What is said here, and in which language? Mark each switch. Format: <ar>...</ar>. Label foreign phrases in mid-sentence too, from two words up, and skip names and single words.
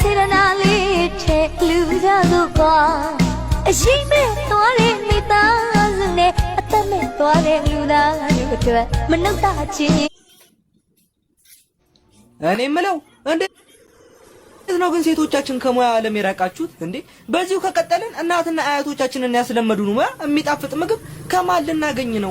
<my>နာလေးထဲလူကြစို့ကွာအရှိမဲ့သွားတဲ့မိသားစုနဲ့အသက်မဲ့သွားတဲ့လူသားတွေအတွက်မနှုတ်တာချင်း</my> <am>እኔ የምለው እንዴት ነው ግን ሴቶቻችን ከሙያ ዓለም የራቃችሁት እንዴ? በዚሁ ከቀጠልን እናትና አያቶቻችንን ያስለመዱን ሙያ የሚጣፍጥ ምግብ ከማን ልናገኝ ነው?</am>